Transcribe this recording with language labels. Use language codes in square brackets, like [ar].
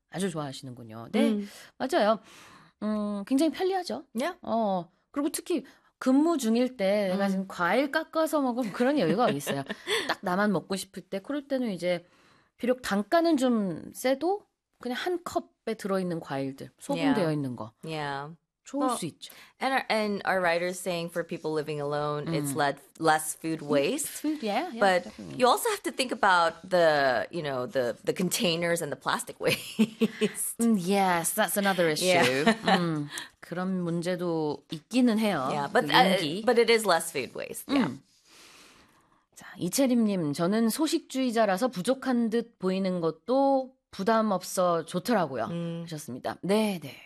[ko] 아주 좋아하시는군요. 네, 맞아요. 굉장히 편리하죠? 네. Yeah. 그리고 특히 근무 중일 때 내가 지금 과일 깎아서 먹으면 그런 여유가 어디 있어요. 딱 나만 먹고 싶을 때 그럴 때는 이제 비록 단가는 좀 세도 그냥 한 컵에 들어있는 과일들 소분되어 yeah. 있는 거 yeah. 좋을 well, 수 있죠. [en] And our writer is saying for people living alone it's less food waste. Food, yeah. But definitely. You also have to think about the, you know, the containers and the plastic waste. Yes, that's another issue. Yeah. [ko] 그런 문제도 있기는 해요. [en] Yeah, but, [ko] 그 용기. [en] But it is less food waste. Yeah. [ko] 자, 이채림님, 저는 소식주의자라서 부족한 듯 보이는 것도 부담 없어 좋더라고요. 하셨습니다. 네, 네.